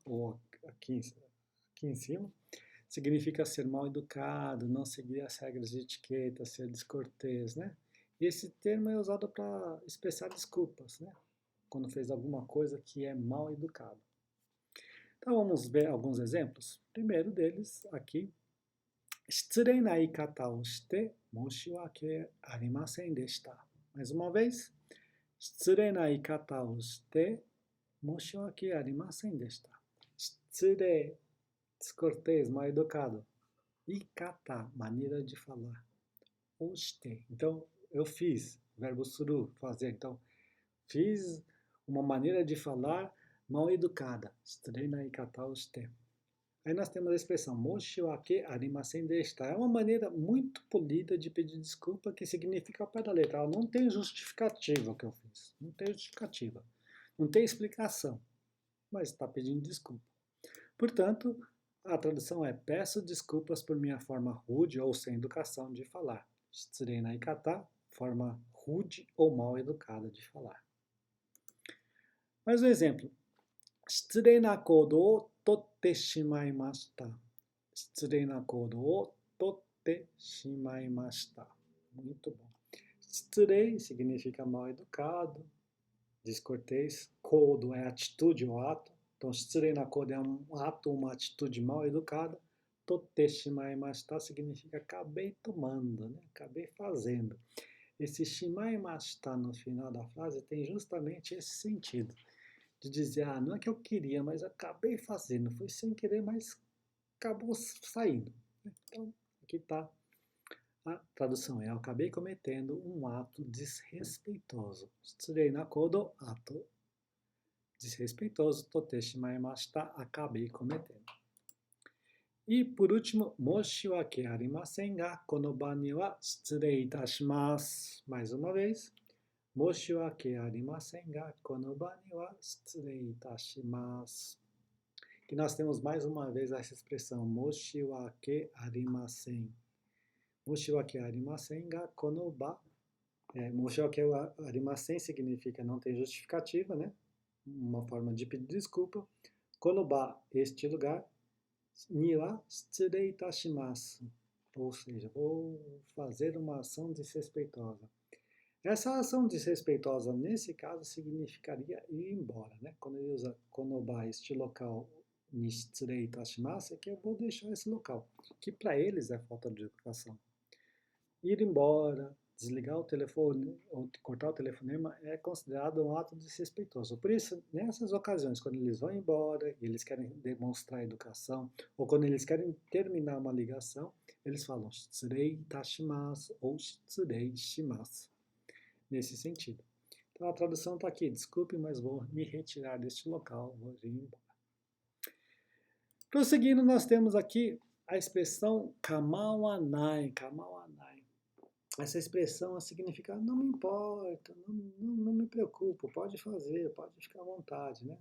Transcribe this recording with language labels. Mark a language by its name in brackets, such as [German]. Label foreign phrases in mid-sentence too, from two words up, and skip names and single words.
[Portuguese] Ou aqui em cima, significa ser mal educado, não seguir as regras de etiqueta, ser descortês, né? E esse termo é usado para expressar desculpas, né? Quando fez alguma coisa que é mal educado. Então vamos ver alguns exemplos. Primeiro deles aqui, [Japanese] 失礼な言い方をして申し訳ありませんでした. [Portuguese] Mais uma vez, [Japanese] 失礼な言い方をして申し訳ありませんでした. [Portuguese] Shitsurei, descortês, mal educado. Ikata, maneira de falar. Oshite, então eu fiz, verbo suru, fazer. Então, fiz uma maneira de falar mal educada. [Japanese] 失礼な言い方をして. [Portuguese] Aí nós temos a expressão [Japanese] 申し訳ありませんでした. [Portuguese] É uma maneira muito polida de pedir desculpa que significa ao pé da letra. Não tem justificativa o que eu fiz. Não tem justificativa. Não tem explicação. Mas está pedindo desculpa. Portanto, a tradução é peço desculpas por minha forma rude ou sem educação de falar. [Japanese] 失礼な言い方, [Portuguese] forma rude ou mal educada de falar. Mais um exemplo. [Japanese] 失礼な行動を取ってしまいました. 失礼な行動を取ってしまいました. [Portuguese] Muito bom. Shitsurei significa mal educado, descortês. Kodo é atitude ou ato. Então, [Japanese] 失礼な行動 [Portuguese] é um ato, uma atitude mal educada. [Japanese] 取ってしまいました [Portuguese] significa acabei tomando, né? Acabei fazendo. Esse shimaimashita no final da frase tem justamente esse sentido. De dizer, não é que eu queria, mas acabei fazendo. Foi sem querer, mas acabou saindo. Então, aqui está a tradução. Eu acabei cometendo um ato desrespeitoso. [Japanese] 失礼な行動, [Portuguese] ato desrespeitoso. [Japanese] 取ってしまいました, [Portuguese] acabei cometendo. E, por último, [Japanese] 申し訳ありませんがこの晩には失礼いたします. [Portuguese] Mais uma vez. [Japanese] 申し訳ありませんがこの晩には失礼いたします. [Portuguese] Que nós temos mais uma vez essa expressão, [Japanese] 申し訳ありません. 申し訳ありませんがこの場. 申し訳ありません [Portuguese] significa não tem justificativa, né? Uma forma de pedir desculpa. [Japanese] この場, [Portuguese] este lugar. [Japanese] には失礼いたします. [Portuguese] Ou seja, vou fazer uma ação desrespeitosa. Essa ação desrespeitosa, nesse caso, significaria ir embora, né? Quando ele usa konoba, este local, [Japanese] に失礼いたします, [Portuguese] é que eu vou deixar esse local, que para eles é falta de educação. Ir embora, desligar o telefone, ou cortar o telefonema, é considerado um ato desrespeitoso. Por isso, nessas ocasiões, quando eles vão embora e eles querem demonstrar educação, ou quando eles querem terminar uma ligação, eles falam [Japanese] 失礼いたします [Portuguese] ou [Japanese] 失礼します. [Portuguese] Nesse sentido. Então a tradução está aqui, desculpe, mas vou me retirar deste local, vou ir embora. Prosseguindo, nós temos aqui a expressão kamawanai. Essa expressão significa não me importa, não me preocupo, pode fazer, pode ficar à vontade, né?